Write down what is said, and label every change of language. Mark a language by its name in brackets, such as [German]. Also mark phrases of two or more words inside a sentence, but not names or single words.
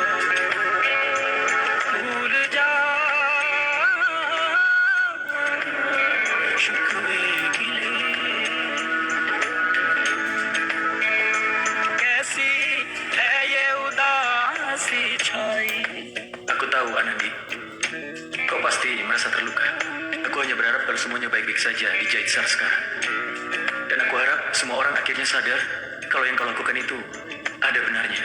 [Hindi] भूल जा शिकवे गिले कैसी है ये उदासी छाई. [Indonesian] Aku tahu, Anandi. Kau pasti merasa terluka. Aku hanya berharap kalau semuanya baik-baik saja di Jaitsar sekarang. Dan aku harap semua orang akhirnya sadar kalau yang kau lakukan itu ada benarnya.